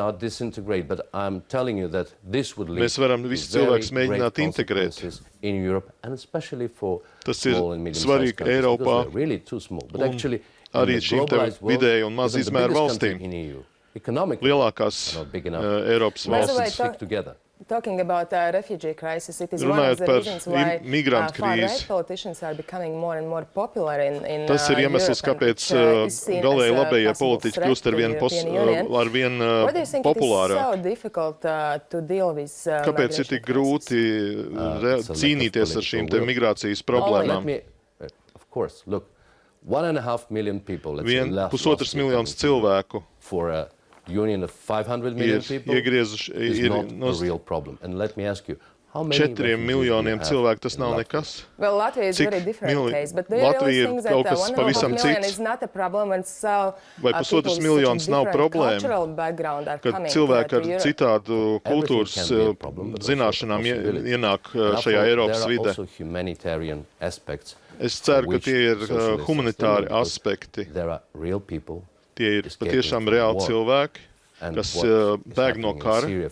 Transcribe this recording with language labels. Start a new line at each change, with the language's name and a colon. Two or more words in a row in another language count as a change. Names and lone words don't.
Latvian: Mēs varam visus cilvēkus mēģināt integrēt. Tas ir svarīgi Eiropā un arī šīm te vidēju un maz izmēru valstīm. Lielākās Eiropas valstis.
English: Talking about refugee crisis, it is one of the reasons why far-right politicians are becoming more and more popular in
Latvian: Tas ir iemesls, kāpēc galēji labējie politiķi kļūst arvien populārāk. Kāpēc ir tik grūti cīnīties ar šīm te migrācijas problēmām? Pusotrs miljonus cilvēku
English: Union of 500 million people is not a real problem. And let me ask you, how many
Latvian: 4 miljoniem cilvēku tas nav nekas?
English: Well, Latvia is very different case, but do you really think that 1.5 million is not a problem when so
Latvian: pusotrs miljonus nav problēma, kad cilvēki ar citādu kultūras zināšanām ienāk šajā Eiropas vidē? Es ceru, ka tie ir humanitāri aspekti. Tie ir patiešām reāli cilvēki, kas bēg no kara.